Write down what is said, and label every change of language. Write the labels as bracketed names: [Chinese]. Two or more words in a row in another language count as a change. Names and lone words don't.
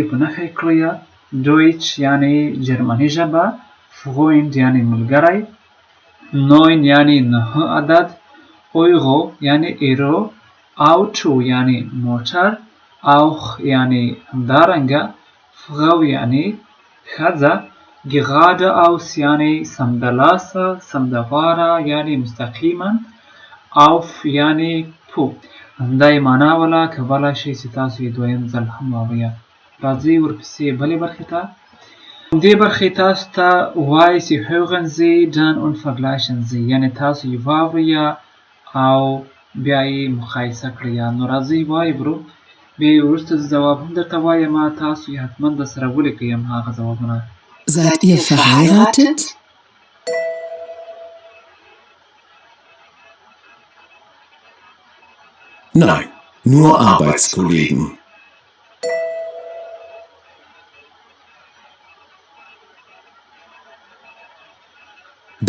[Pashto] په نښه یې کړئ، Deutsch یعنې جرمني ژبه، Freund یعنې ملګری، 9 یعنې 9 عدد، Euro یعنې ایرو، Auto یعنی موټر، auch یعنی همدارنګه، Frau یعنی ښځه، geradeaus یعنی سمدلاسه، سمدغاړه یعنی مستقیما، auf یعنی په. همدا یې معنا وله. کولی شئ چې تاسو یې دویم ځل هم واورئ. راځئ ورپسې بلې برخې ته. دې برخې تاسو ته وایي چې [German] hören Sie dann und vergleichen Sie، [Pashto] یعنې تاسو یې واورئ او بیا یې مقایسه کړئ. نو راځئ وایو. بیا وروسته ځواب هم درته وایم، تاسو یې حتما درسره ولیکئ هماغه ځوابونه. [German] Seid ihr verheiratet? Nein, nur Arbeitskollegen. B.